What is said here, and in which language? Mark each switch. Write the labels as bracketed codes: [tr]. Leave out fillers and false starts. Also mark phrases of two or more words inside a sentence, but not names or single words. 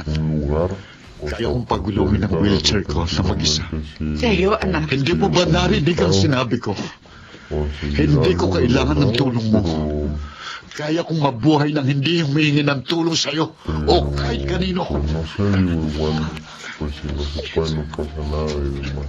[tl] Kaya kong pagulungin ang wheelchair ko na mag-isa. Teo, anak. Hindi mo ba narinig ang sinabi ko? Hindi ko kailangan ng tulong mo. Kaya kong mabuhay nang hindi humingi ng tulong sa'yo o kahit kanino. [es] pues si no se puede, no pasa nada y demás.